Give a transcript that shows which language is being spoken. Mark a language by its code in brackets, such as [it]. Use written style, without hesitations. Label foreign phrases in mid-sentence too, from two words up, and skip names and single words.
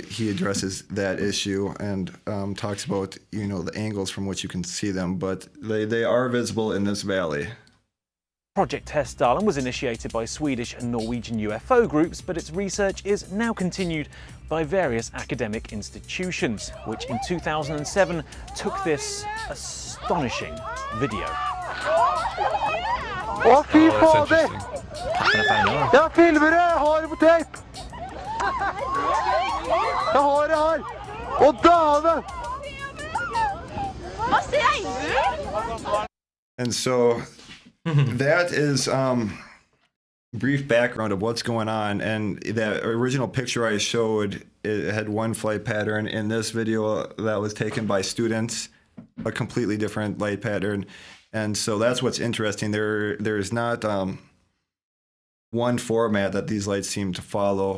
[en] He addresses that issue and talks about, the angles from which you can see them, but they are visible in this valley. Project Hessdalen was initiated by Swedish and Norwegian UFO groups, but its research is now continued by various academic institutions, which in 2007 took this astonishing video. [no] Å, fy fader! Jeg filmer det! Jeg har det på tape! Jeg har det her! Å, dæven! Hva sier du? [en] And so that is brief background of what's going on. And that original picture I showed, it had one flight pattern. In this video that was taken by students, a completely different light pattern. And so that's what's interesting. There's not one format that these lights seem to follow.